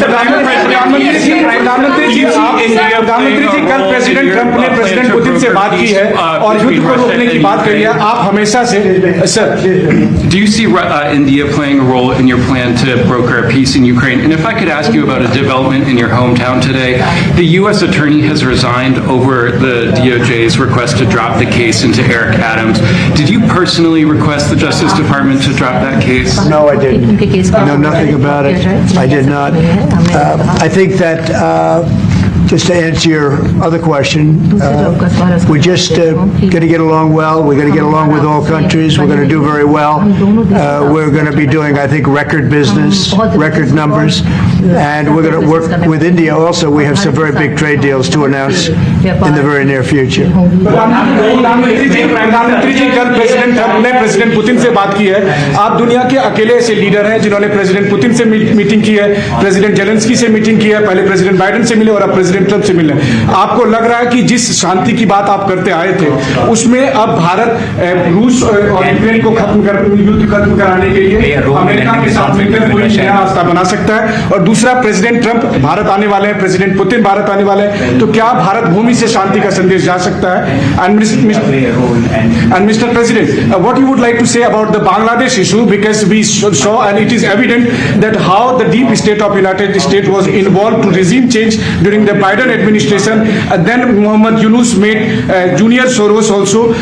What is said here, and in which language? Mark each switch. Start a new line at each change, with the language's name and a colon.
Hindi: प्रधानमंत्री जी, कल president Trump ने प्रेसिडेंट पुतिन से बात की है और युद्ध को रोकने की बात कही है। आप हमेशा से sir,
English: do you see India playing a role in your plan to broker a peace in Ukraine? And if I could ask you about a development in your hometown today, the U.S. attorney has resigned over the DOJ's request to drop the case into Eric Adams. Did you personally request the Justice Department to drop that case? No, I didn't. I know nothing about it. I did not. I think that just to answer your other question, we're just going to get along well. We're going to get along with all countries. We're going to do very well. We're going to be doing, I think, record business, record numbers, and we're going to work with India also. We have some very big trade deals to announce in the very near future.
Hindi: प्रधानमंत्री जी, कल president Trump ने president Putin से बात की है। आप दुनिया के अकेले ऐसे लीडर हैं जिन्होंने प्रेसिडेंट पुतिन से मीटिंग की है, प्रेसिडेंट जेलेंस्की से मीटिंग की है, पहले प्रेसिडेंट बाइडेन से मिले और अब प्रेसिडेंट ट्रंप से मिले। आपको लग रहा है कि जिस शांति की बात आप करते आए थे, उसमें अब भारत रूस और यूक्रेन को युद्ध खत्म कराने के लिए अमेरिका के साथ मिलकर कोई नया रास्ता बना सकता है? और दूसरा, प्रेसिडेंट ट्रंप भारत आने वाले हैं, प्रेसिडेंट पुतिन भारत आने वाले हैं, तो क्या भारत भूमि से शांति का संदेश जा सकता है?
English: And mister president, what you would like to say about the Bangladesh issue, because we saw and it is evident that how the deep state of United States was involved to regime change during the Biden administration, and then Muhammad Yunus made Junior Soros also.